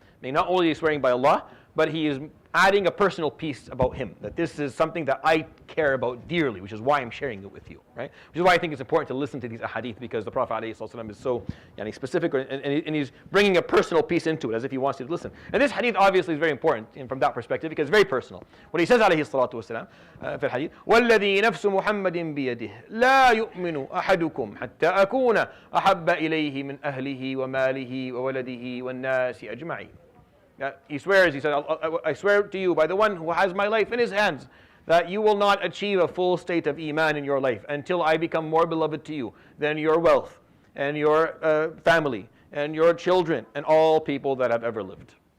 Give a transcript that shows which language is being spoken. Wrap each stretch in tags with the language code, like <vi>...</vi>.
<en>I mean, not only is he swearing by Allah, but he is adding a personal piece about him, that this is something that I care about dearly, which is why I'm sharing it with you, right? Which is why I think it's important to listen to these ahadith, because the Prophet ﷺ is so specific, and he's bringing a personal piece into it, as if he wants you to listen. And this hadith obviously is very important from that perspective, because it's very personal. What he says alayhi salatu wasalam</en> <ar>في الحديث, وَالَّذِي نَفْسُ مُحَمَّدٍ بِيَدِهِ لَا يُؤْمِنُ أَحَدُكُمْ حَتَّى أَكُونَ أَحَبَّ إِلَيْهِ مِنْ أَهْلِهِ وَمَالِهِ وَوَلَدِهِ وَالنَّاسِ أَجْمَعِينَ.</ar> <en>He swears, he said, I swear to you by the one who has my life in his hands, that you will not achieve a full state of iman in your life until I become more beloved to you than your wealth and your family and your children and all people that have ever lived.</en>